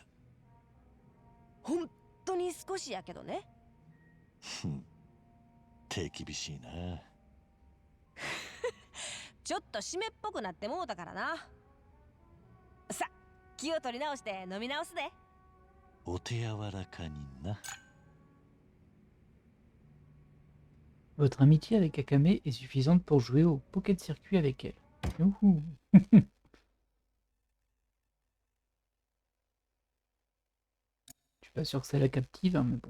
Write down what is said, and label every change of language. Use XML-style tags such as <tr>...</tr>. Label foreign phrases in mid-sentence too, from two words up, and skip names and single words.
<ja>本当に少しやけどね。ふん、手厳しいな。ちょっと湿っぽくなってもうたからな。さ、気を取り直して飲み直すで。お手柔らかにな。</ja> <fr>Votre amitié avec Akame est suffisante pour jouer au Pocket Circuit avec elle. Youhou. Je suis pas sûr que ça la captive, hein, mais bon.</fr>